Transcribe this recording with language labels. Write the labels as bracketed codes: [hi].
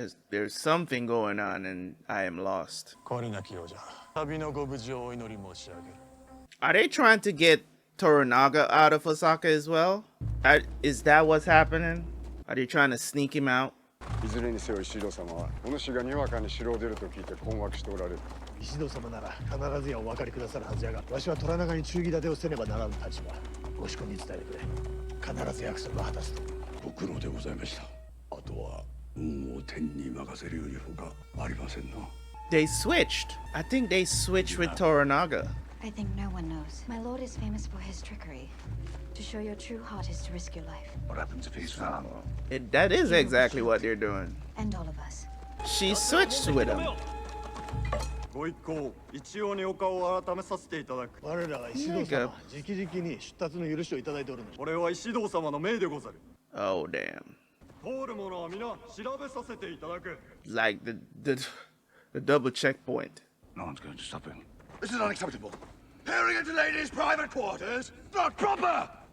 [en] There's something going on and I am lost. Are they trying to get Toranaga out of Osaka as well? Is that what's happening? Are they trying to sneak him out? [ja] いずれにせよ石堂様はお主がにわかに城を出ると聞いて困惑しておられる。石堂様なら必ずやお分かりくださるはずやが、わしは虎長に忠義立てをせねばならぬ立場。ご仕込みに伝えてくれ。必ず約束を果たすと。ご苦労でございました。あとは運を天に任せるよりほかありませんな。 [en] They switched. I think they switched with Toranaga. I think no one knows. My lord is famous for his trickery. To show your true heart is to risk your life. What happens if he's found? That is exactly what they're doing. And all of us. She switched with him. [ja] ご一行、一応にお顔を改めさせていただく。我らは石堂様、直々に出立の許しをいただいておるの。これは石堂様の命でござる。 [en] Oh damn. [ja] 通る者は皆調べさせていただく。 [en] Like the double checkpoint. No one's going to stop him. This is unacceptable. Peering into ladies' private quarters, not proper.